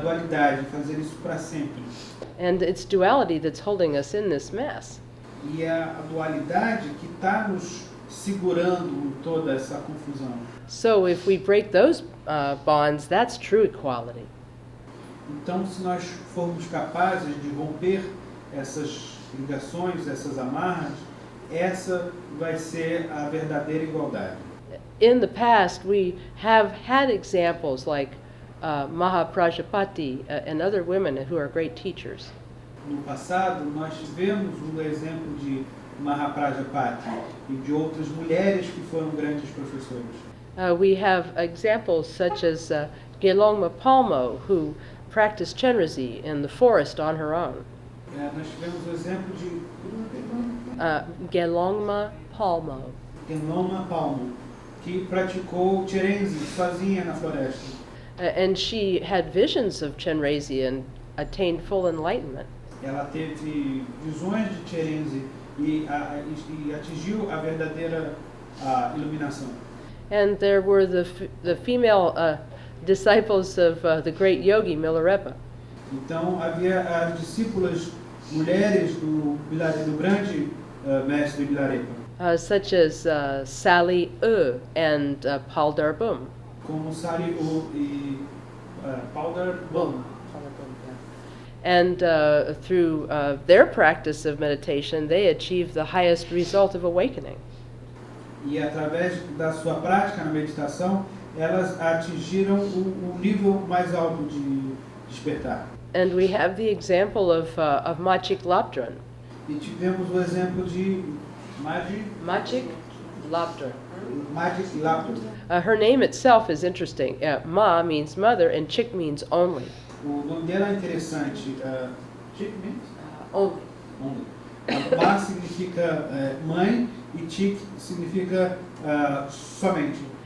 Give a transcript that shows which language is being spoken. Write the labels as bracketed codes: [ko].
[pt] dualidade, fazer isso para sempre. [en] And it's duality that's holding us in this mess. [pt] E é a dualidade que está nos segurando em toda essa confusão. [en] So if we break those bonds, that's true equality. [pt] Então, se nós formos capazes de romper essas ligações, essas amarras, essa vai ser a verdadeira igualdade. [en] In the past, we have had examples like Mahaprajapati and other women who are great teachers. [pt] No passado, nós tivemos um exemplo de Mahaprajapati e de outras mulheres que foram grandes professoras. [en] We have examples such as Gelongma Palmo, who practiced Chenrezig in the forest on her own. [pt] Nós tivemos o exemplo de Gelongma Palmo. Gelongma Palmo, que praticou Chenrezig sozinha na floresta. [en] And she had visions of Chenrezig and attained full enlightenment. [pt] Ela teve visões de Chenrezig e atingiu a verdadeira iluminação. [en] And there were the female disciples of the great yogi Milarepa. [pt] Então havia as discípulas mulheres do grande mestre Milarepa, [en] Such as Sally and Paldar Bum. [pt] como Sari U e Paldar Bum. [en] And through their practice of meditation, they achieved the highest result of awakening. [pt] E através da sua prática na meditação, elas atingiram o nível mais alto de despertar. [en] And we have the example of Machik Labdran. [pt] E tivemos o exemplo de Machik Labdran. [en] Magic Laptop. Her name itself is interesting. Ma means mother and Chik means only. [pt] O nome dela é interessante. [en] Chick means? Only. Only. [pt] Ma significa mãe e Chick significa somente.